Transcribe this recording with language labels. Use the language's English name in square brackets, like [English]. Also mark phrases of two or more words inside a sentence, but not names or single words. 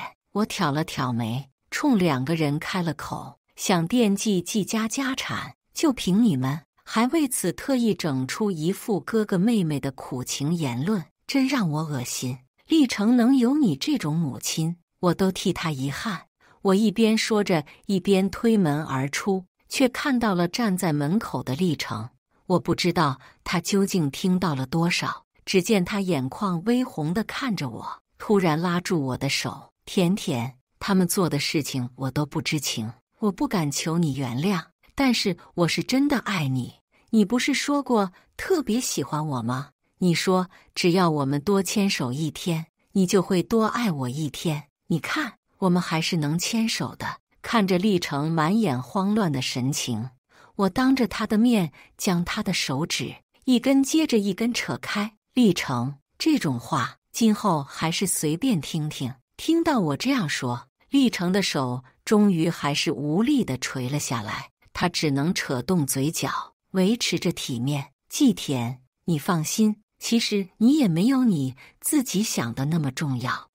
[Chinese] 我挑了挑眉，衝兩個人開了口，想惦記季家家產，就憑你們，還為此特意整出一副哥哥妹妹的苦情言論，真讓我惡心。立成能有你這種母親，我都替他遺憾。我一邊說着，一邊推門而出，卻看到了站在門口的立成。我不知道他究竟聽到了多少，只見他眼眶微紅地看着我，突然拉住我的手。甜甜，他們做的事情我都不知情，我不敢求你原諒，但是我是真的愛你。你不是说過特別喜歡我嗎？你說只要我們多牽手一天，你就會多愛我一天。你看，我們還是能牽手的。看着立成滿眼慌亂的神情，我當着他的面將他的手指一根接着一根扯開。立成，這種話今後還是隨便聽聽。聽到我這樣說，立成的手終於還是無力地垂了下來，他只能扯動嘴角，維持着體面。季田，你放心，其實你也沒有你自己想的那麼重要。